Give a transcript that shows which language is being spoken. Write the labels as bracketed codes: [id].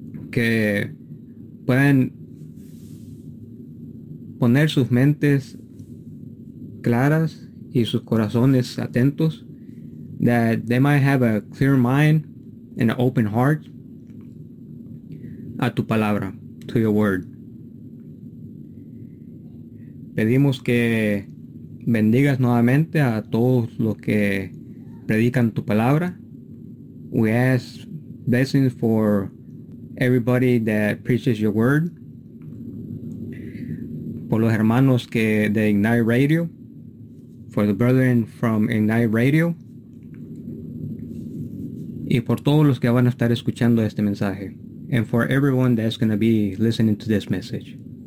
[es] Que puedan poner sus mentes claras y sus corazones atentos. [en] That they might have a clear mind and an open heart [es] a tu palabra, [en] to your word. [es] Pedimos que bendigas nuevamente a todos los que predican tu palabra. [en] We ask blessings for everybody that preaches your word. [es] Por los hermanos que de Ignite Radio. [en] For the brethren from Ignite Radio. [es] Y por todos los que van a estar escuchando este mensaje. [en] And for everyone that's going to be listening to this message.